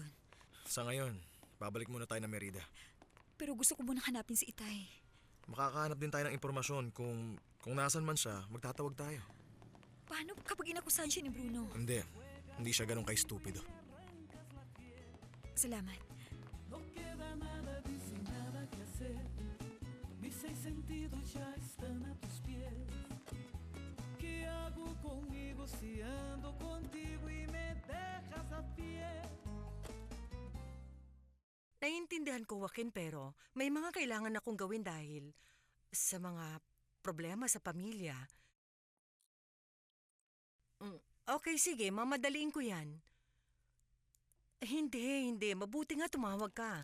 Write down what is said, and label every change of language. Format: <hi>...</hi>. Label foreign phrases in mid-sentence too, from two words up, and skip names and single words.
<tl>Sa ngayon, babalik muna tayo ng Merida. Pero gusto ko munang hanapin si Itay. Makakahanap din tayo ng impormasyon kung nasan man siya, magtatawag tayo. Paano kapag inakusahan siya ni Bruno? Hindi siya ganun ka-stupido. Salamat.</tl> <es>No queda nada, dice nada que hacer. Mis seis sentidos ya están a tus pies. ¿Qué hago conmigo si ando contigo y me dejas a pie?</es> <tl>Naiintindihan ko, Joaquin, pero may mga kailangan akong gawin dahil sa mga problema sa pamilya. Okay, sige, mamadaliin ko yan. Hindi. Mabuti nga tumawag ka.</tl>